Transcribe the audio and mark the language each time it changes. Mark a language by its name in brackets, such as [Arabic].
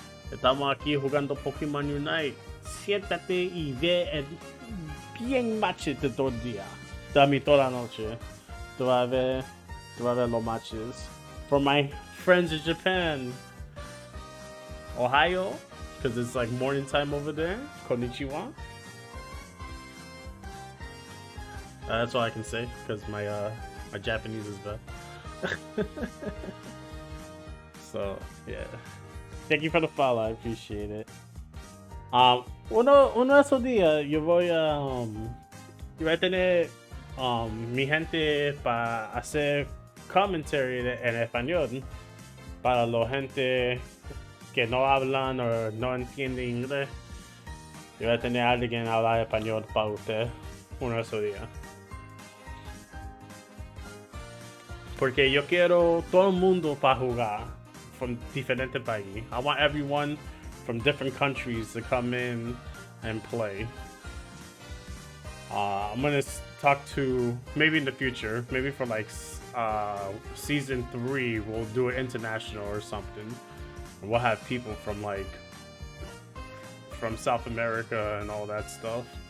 [Spanish] Estamos aquí jugando Pokémon Unite. Siéntate y ve el bien matches de todo el día. Dame toda la noche. Tú vas a ver los matches. [English] For my friends in Japan, Ohio, because it's like morning time over there. Konnichiwa. That's all I can say, because my Japanese is bad. So yeah, thank you for the follow. I appreciate it. [Spanish] Uno de esos días yo voy a tener mi gente para hacer commentary en español para la gente que no hablan o no entiende inglés. Yo voy a tener a alguien hablar español para usted uno de esos días. Porque yo quiero todo el mundo para jugar from diferentes países. [English] I want everyone from different countries to come in and play. I'm gonna talk to, maybe in the future, maybe for like season 3, we'll do it international or something. And we'll have people from like from South America and all that stuff.